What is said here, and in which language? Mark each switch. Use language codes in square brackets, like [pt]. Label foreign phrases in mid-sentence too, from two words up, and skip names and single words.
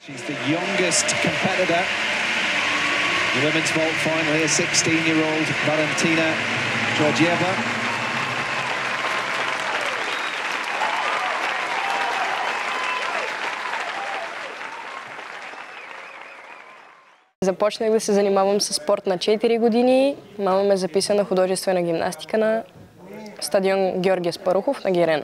[en] She's the youngest competitor. The women's vault final here, 16-year-old Valentina Georgieva. [bg] Започнах да се занимавам с спорт на 4 години. Мама ме записа на художествена гимнастика на стадион Георги Аспарухов на Герена.